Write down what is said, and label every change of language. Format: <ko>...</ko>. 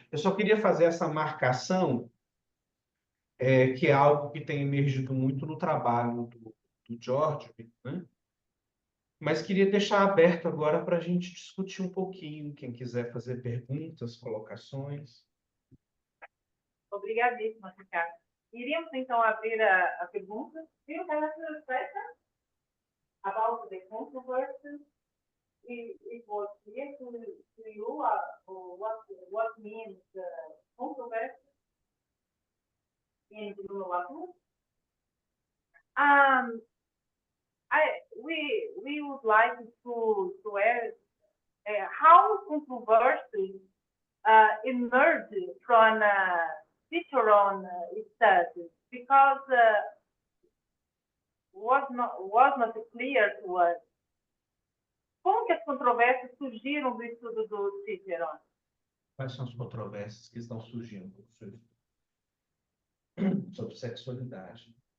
<pt>Eu só queria fazer essa marcação, que é algo que tem emergido muito no trabalho do George, né? Mas queria deixar aberto agora para a gente discutir um pouquinho, quem quiser fazer perguntas, colocações. Obrigadíssima, Ricardo. Iríamos, então, abrir a pergunta.</pt> <en>Do you have a question about the controversy? It was clear to you what means controversy in inovação? We would like to ask how controversy emerged from feature on studies, because was not clear to us.</en> <pt>como que as controvérsias surgiram do estudo do Cicerone? Quais são as controvérsias que estão surgindo sobre sexualidade?</pt>